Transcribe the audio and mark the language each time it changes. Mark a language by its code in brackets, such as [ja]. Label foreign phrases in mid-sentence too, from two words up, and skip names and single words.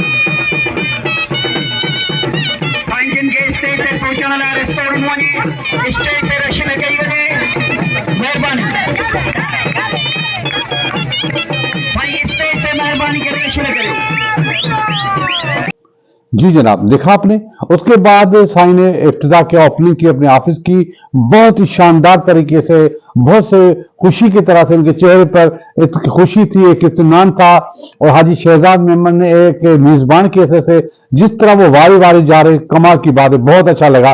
[sd] साईं जिन खे स्टेज ते पहुचण लाइ रस्तो ॾिनो वञे, स्टेज ते रश न कई वञे, महिरबानी साईं स्टेज ते महिरबानी करे रश न करियो। [hi] जी जनाब, देखा आपने। उसके बाद साईं ने इफ्तिताह किया, ओपनिंग की अपने ऑफिस की, बहुत ही शानदार तरीके से, बहुत से खुशी की तरह से उनके चेहरे पर एक खुशी थी, एक इत्मीनान था। और हाजी शहजाद मेमन ने एक मेजबान के हिस्से से जिस तरह वो वारी वारी जा रहे, कमाल की बात है, बहुत अच्छा लगा।